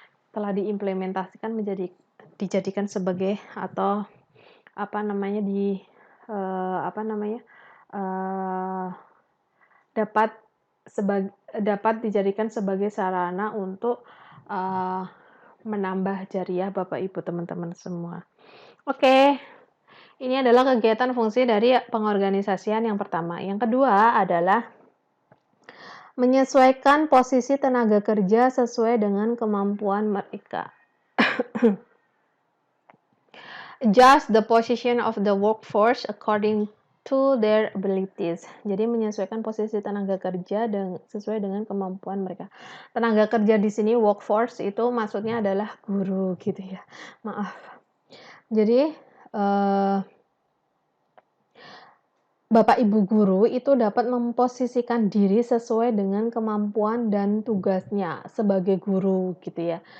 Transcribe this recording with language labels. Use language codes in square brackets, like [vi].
[id] Setelah diimplementasikan dijadikan sebagai atau apa namanya, apa namanya, eee, dapat dapat dijadikan sebagai sarana untuk, eee, menambah jariah Bapak Ibu teman-teman semua. Oke, ini adalah kegiatan fungsi dari pengorganisasian yang pertama. Yang kedua adalah menyesuaikan posisi tenaga kerja sesuai dengan kemampuan mereka. [en] Adjust the position of the workforce according to their abilities. [id] Jadi menyesuaikan posisi tenaga kerja sesuai dengan kemampuan mereka. Tenaga kerja di sini workforce itu maksudnya adalah guru gitu ya. Maaf. Jadi Bapak Ibu guru itu dapat memposisikan diri sesuai dengan kemampuan dan tugasnya sebagai guru gitu ya.